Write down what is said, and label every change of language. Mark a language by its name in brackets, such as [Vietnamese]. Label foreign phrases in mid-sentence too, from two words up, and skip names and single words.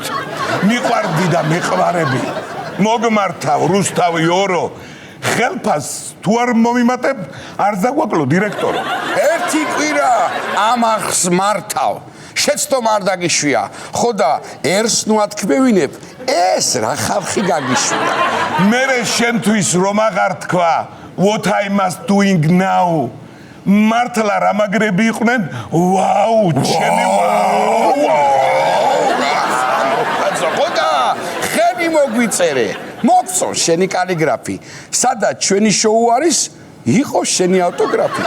[Georgian] მიყვარდი და მეყვარები, მოგმართავ რუსთავი ორო, ხელფას თუ არ მომიმატებ, არ დაგვაკლო დირექტორო. ერთი კვირა ამ არხს მართავ, შეცდომ არ დაგიშვია, ხო და ერს ნუ ათქმევინებ, ეს რა ხალხი გაგიშვია. მერე შენთვის რომ აღარ თქვა, [English] what I must doing now. [Georgian] მართლა რა მაგრები იყვნენ? ვაუ, ჩემი ვაუ. ხო და ხელი მოგვიწერე. მოგწონ შენი კალიგრაფი. სადაც ჩვენი შოუ არის, იყო შენი ავტოგრაფიც.